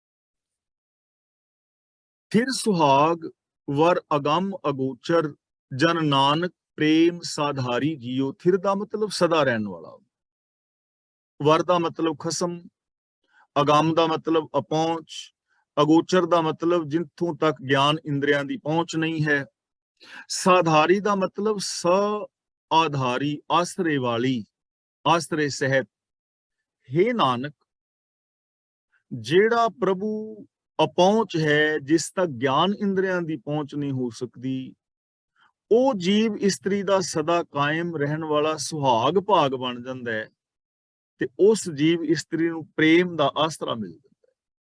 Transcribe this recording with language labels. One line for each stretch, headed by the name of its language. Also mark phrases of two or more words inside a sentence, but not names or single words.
Punjabi: ਫਿਰ ਸੁਹਾਗ ਵਰ ਅਗੰਮ ਅਗੋਚਰ, ਜਨ ਨਾਨਕ ਪ੍ਰੇਮ ਸਾਧਾਰੀ ਜੀਓ। ਥਿਰ ਦਾ ਮਤਲਬ ਸਦਾ ਰਹਿਣ ਵਾਲਾ, ਵਰ ਦਾ ਮਤਲਬ ਖਸਮ, ਅਗੰਮ ਦਾ ਮਤਲਬ ਅਪਹੁੰਚ, ਅਗੋਚਰ ਦਾ ਮਤਲਬ ਜਿੱਥੋਂ ਤੱਕ ਗਿਆਨ ਇੰਦਰੀਆਂ ਦੀ ਪਹੁੰਚ ਨਹੀਂ ਹੈ, ਸਾਧਾਰੀ ਦਾ ਮਤਲਬ ਆਧਾਰੀ ਆਸਰੇ ਵਾਲੀ ਆਸਰੇ ਸਹਿਤ, ਹੇ ਨਾਨਕ ਜਿਹੜਾ ਪ੍ਰਭੂ ਅਪਹੁੰਚ ਹੈ, ਜਿਸ ਤੱਕ ਗਿਆਨ ਇੰਦਰੀਆਂ ਦੀ ਪਹੁੰਚ ਨਹੀਂ ਹੋ ਸਕਦੀ, ਉਹ ਜੀਵ ਇਸਤਰੀ ਦਾ ਸਦਾ ਕਾਇਮ ਰਹਿਣ ਵਾਲਾ ਸੁਹਾਗ ਭਾਗ ਬਣ ਜਾਂਦਾ ਹੈ ਤੇ ਉਸ ਜੀਵ ਇਸਤਰੀ ਨੂੰ ਪ੍ਰੇਮ ਦਾ ਆਸਰਾ ਮਿਲ ਜਾਂਦਾ ਹੈ।